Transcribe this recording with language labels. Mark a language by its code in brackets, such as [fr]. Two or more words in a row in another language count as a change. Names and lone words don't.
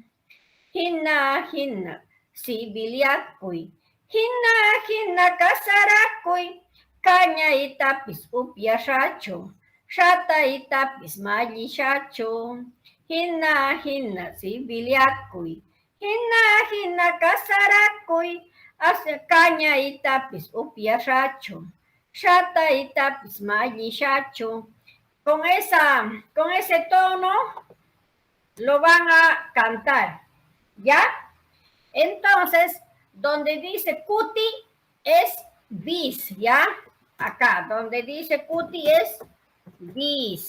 [qu] Hina sibiliakuy, hina kasarakuy, kañaytapis upyashachu, shataytapis mallishachu, hina sibiliakuy, hina kasarakuy, kañaytapis upyashachu, shataytapis mallishachu. [es] Con ese tono lo van a cantar, ¿ya? Entonces, donde dice cuti es bis, ¿ya? Acá, donde dice cuti es bis.